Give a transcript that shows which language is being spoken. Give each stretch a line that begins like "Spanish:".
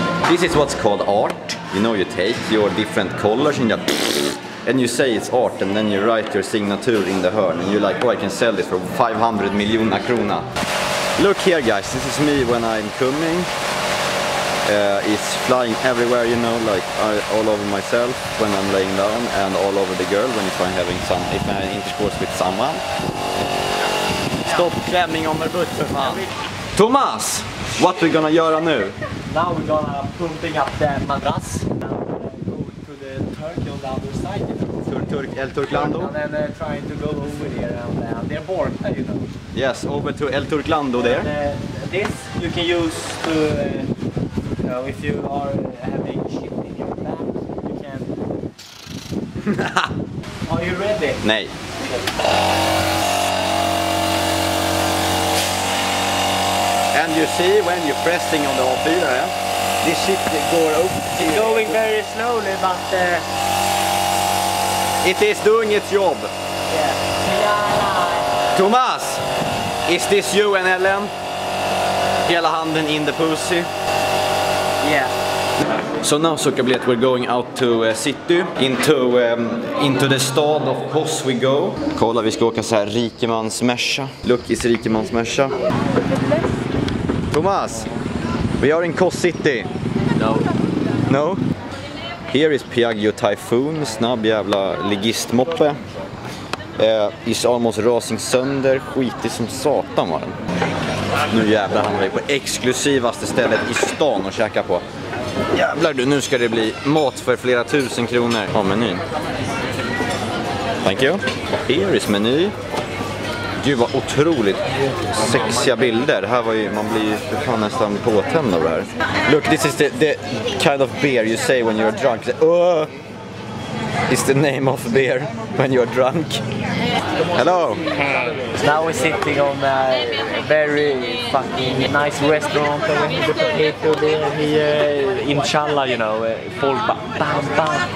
English: This is what's called art. You take your different colors and you say it's art, and then you write your signature in the hörn, and you're like, oh, I can sell this for 500
Swedish: miljoner krona.
English: Look here, guys, this is me when I'm coming. It's flying everywhere, like all over myself when I'm laying down, and all over the girl when if I'm intercourse with someone.
Swedish: Stop klämning om butt för fan.
English: Thomas, what we gonna
Swedish: göra nu?
English: Now we're gonna pumping up the madras and go to the Turkey on the other side, El Turklando? And then trying to go over there and they're bored, Yes, over to El Turklando there. And, this you can use to, if you are having shit in your back, you can. Are you ready?
Swedish: Nej.
English: And you see when you're pressing on the A4, this shit går upp. It's going very slowly, but it is doing its job. yeah. Thomas, is this you and Ellen?
Swedish: Hela handen
English: in the pussy. Yeah. So now, Sukablet, we're going out to city, into the stad of Kos we go.
Swedish: Kolla, vi ska åka så här rikemansmärsa.
English: Look is rikemansmärsa. Thomas, we are in Kos City. No. No? Here is Piaggio Typhoon,
Swedish: snabb jävla ligistmoppe.
English: Is almost
Swedish: rasing sönder, skitig som satan var den. Nu jävlar hamnar vi på exklusivaste stället i stan och käka på. Jävlar du, nu ska det bli mat för flera tusen kronor. Ja, menyn.
English: Thank you. Here is meny.
Swedish: Gud vad otroligt sexiga bilder. Här var ju, man blir ju för fan nästan påtänd av det här.
English: Look, this is the kind of beer you say when you're drunk. Is the name of beer when you're drunk. Hello. Now we're sitting on a very fucking nice restaurant with the potato there here, inshallah,
Swedish: folk bara bam bam.